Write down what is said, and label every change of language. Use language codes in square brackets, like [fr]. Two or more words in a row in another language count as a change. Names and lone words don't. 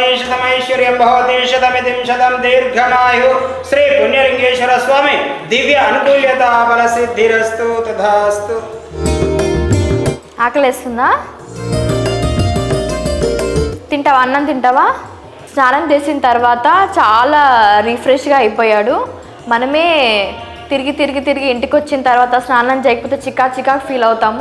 [sa] शतमैश्वर्यं भवति शतमितिं शतं दीर्घमायु श्री पुण्यलिंगेश्वर स्वामी दिव्य अनुकूल्यता बल सिद्धिरस्तु तथास्तु। [te] ఆకలేస్తుందా? తింటావా? అన్నం తింటావా? స్నానం చేసిన తర్వాత చాలా రిఫ్రెష్గా అయిపోయాడు. మనమే తిరిగి తిరిగి తిరిగి ఇంటికి వచ్చిన తర్వాత స్నానం చేయకపోతే చికాకు ఫీల్ అవుతాము.